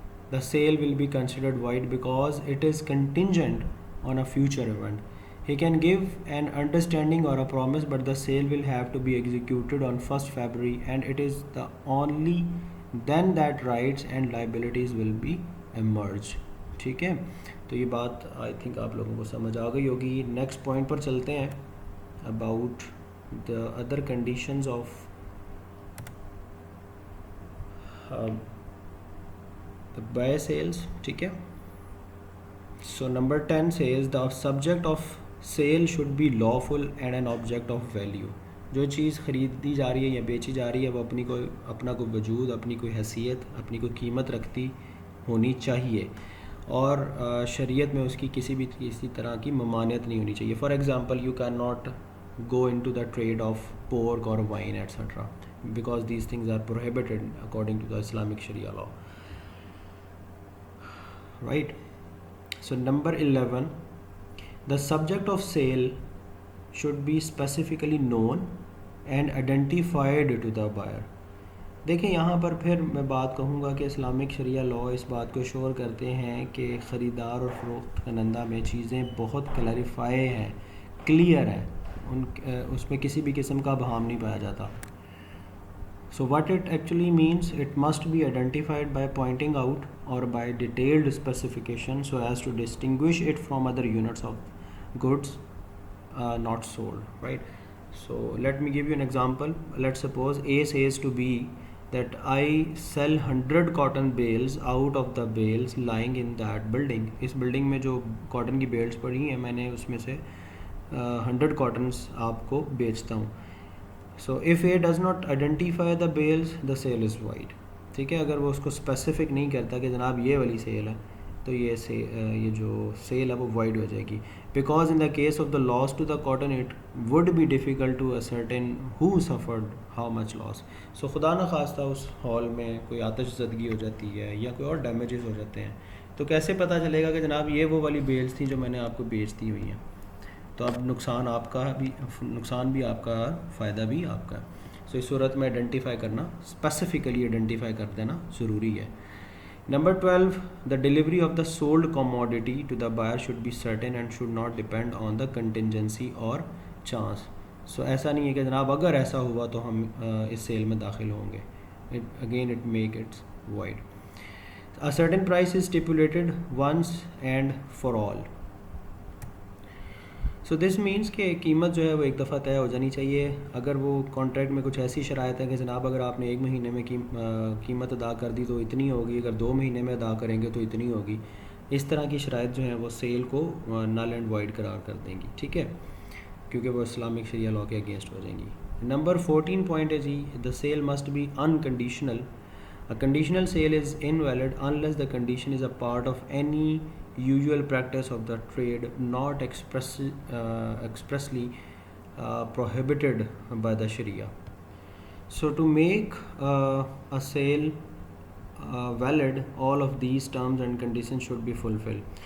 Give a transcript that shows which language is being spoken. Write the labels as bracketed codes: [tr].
[en] The sale will be considered void because it is contingent on a future event. He can give an understanding or a promise, but the sale will have to be executed on 1st February, and it is the only then that rights and liabilities will be emerged. [ur] ٹھیک ہے، تو یہ بات I think آپ لوگوں کو سمجھ آ گئی ہوگی. نیکسٹ پوائنٹ پر چلتے ہیں، [en] About the other conditions of the buy sales. ٹھیک ہے، so number 10 says the subject of sale should be lawful and an object of value. [ur] جو چیز خریدی جا رہی ہے یا بیچی جا رہی ہے وہ اپنا کوئی وجود، اپنی کوئی حیثیت، اپنی کوئی قیمت رکھتی ہونی چاہیے، اور شریعت میں اس کی کسی طرح کی ممانعت نہیں ہونی چاہیے. [en] For example you can not go into the trade of pork or wine etc. because these things are prohibited according to the Islamic Sharia law, right? So number 11, the subject of sale should be specifically known and identified to the buyer. [ur] دیکھیں یہاں پر پھر میں بات کہوں گا کہ Islamic شریعہ لا اس بات کو شور کرتے ہیں کہ خریدار اور فروخت کنندہ میں چیزیں بہت کلیریفائی ہیں، کلیئر ہیں، اس میں کسی بھی قسم کا ابہام نہیں پایا جاتا. [en] So what it actually means, it must be identified by pointing out or by detailed specification so as to distinguish it from other units of goods not sold, right? So let me give you an example. Let's suppose A says to B that I sell 100 cotton bales out of the bales lying in that building. [ur] اس building میں جو cotton کی bells پڑی ہیں میں نے اس میں سے 100 cottons آپ کو بیچتا ہوں. [en] So if A does not identify the bales the sale is void. [ur] ٹھیک ہے، اگر وہ اس کو اسپیسیفک نہیں کرتا کہ جناب یہ والی سیل ہے تو یہ جو سیل ہے وہ وائڈ ہو جائے گی. [en] Because in the case of the loss to the cotton it would be difficult to ascertain who suffered how much loss. [ur] سو خدا نخواستہ اس ہال میں کوئی آتش زدگی ہو جاتی ہے یا کوئی اور ڈیمیجز ہو جاتے ہیں تو کیسے پتہ چلے گا کہ جناب یہ وہ والی بیلز تھیں جو میں نے آپ کو بیچ دی ہوئی ہیں. تو اب نقصان بھی آپ کا، فائدہ بھی آپ کا. سو اس صورت میں آئیڈینٹیفائی کرنا، اسپیسیفکلی آئیڈینٹیفائی کر دینا ضروری ہے. [en] Number 12, the delivery of the sold commodity to the buyer should be certain and should not depend on the contingency or chance. [ur] سو ایسا نہیں ہے کہ جناب اگر ایسا ہوا تو ہم اس سیل میں داخل ہوں گے. [en] Again it make its void. A certain price is stipulated once and for all. [ur] So this means کہ قیمت جو ہے وہ ایک دفعہ طے ہو جانی چاہیے. اگر وہ کانٹریکٹ میں کچھ ایسی شرائط ہے کہ جناب اگر آپ نے 1 مہینے میں قیمت ادا کر دی تو اتنی ہوگی، اگر 2 مہینے میں ادا کریں گے تو اتنی ہوگی، اس طرح کی شرائط جو ہیں وہ سیل کو نل اینڈ وائڈ قرار کر دیں گی. ٹھیک ہے، کیونکہ وہ اسلامک شریعہ لاء کے اگینسٹ ہو جائیں گی. نمبر 14 پوائنٹ ہے جی، [en] The sale must be unconditional. A conditional sale is invalid unless the condition is a part of any usual practice of the trade not expressly prohibited by the Sharia. So to make a sale valid, all of these terms and conditions should be fulfilled.